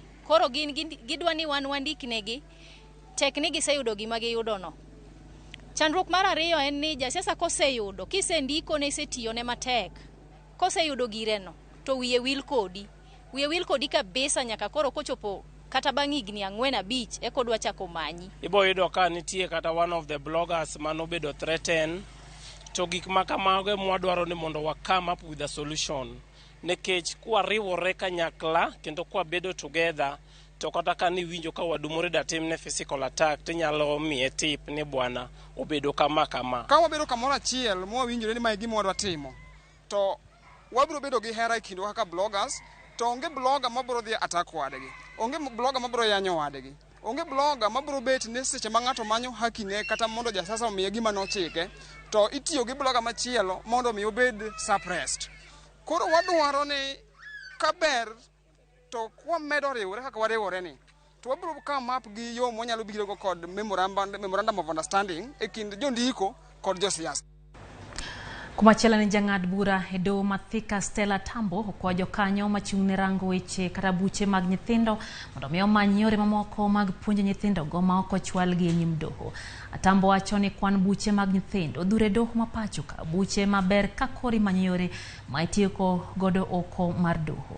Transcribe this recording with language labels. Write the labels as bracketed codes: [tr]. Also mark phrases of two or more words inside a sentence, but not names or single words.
[luo] Koro gidwa ni wan wandik negi tek ni giseyudo gima giyudo no. Chandruok mar ariyo en ni jasiasa koseyudo kisendiko ne setiyo ne matek koseyudo gireno to wiye wil kodi kabisa nyaka koro kochopo kata bang' higni 4-5 eko dwa chako manyi. Ibo yudo ka nitie kata [en] one of the bloggers [luo] manobedo threaten to gik makamago mwadwaro ni mondo wa [en] come up with a solution [luo] nekech kwa riwore kanyakla kendo kwa bedo together to kata ka ni winjo ka wadumore datim ne [en] physical attack [luo] tinyalo miye tip ni bwana obedo kama ka wabedo kamoro achiel mo winjore ni mai gima wadwa timo to wabiro bedo gi hera kindo kaka bloggers to onge blogger mabiro dhi attack wadgi, onge blogger mabiro yanyo wadgi, onge blogger mabiro bet ne seche ma ng'ato manyo hakine kata mondo jasasa omiye gima nochike to itiyo gi blogger machielo mondo mi obed suppressed. Koro wadwaro ni kaber to kwa medo riwore kaka wariwore ni to wabiro ka map gi yo monyalo biro go kod [en] memorandum of understanding [luo] e kind jondiko kod josiasa. Kumachela ni jang'ad bura e doho Mathika Stella Tambo okwajo kanyo machung'ne rango weche kata buche mag nyithindo mondo mi omany yore mamoko mag puonjo nyithindo go ma ok ochwal gi e nyim doho. Atambo wacho ni kwan buche mag nyithindo dhure doho mapacho ka buche maber ka kori manyo yore ma itieko godo oko mar doho.